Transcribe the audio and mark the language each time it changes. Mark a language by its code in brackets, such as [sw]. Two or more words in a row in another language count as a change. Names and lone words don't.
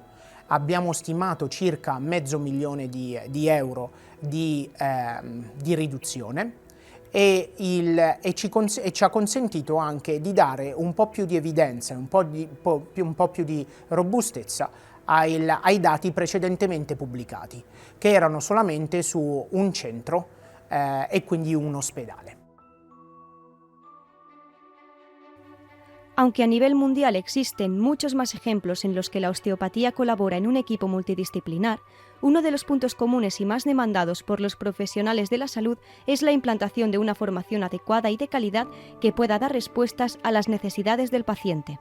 [it] Abbiamo stimato circa $500.000 di riduzione e ci ha consentito anche di dare un po' più di evidenza, un po' più di robustezza ai dati precedentemente pubblicati, che erano solamente su un centro e quindi un ospedale. [es] Aunque a nivel mundial existen muchos más ejemplos en los que la osteopatía colabora en un equipo multidisciplinar, uno de los puntos comunes y más demandados por los profesionales de la salud es la implantación de una formación adecuada y de calidad que pueda dar respuestas a las necesidades del paciente.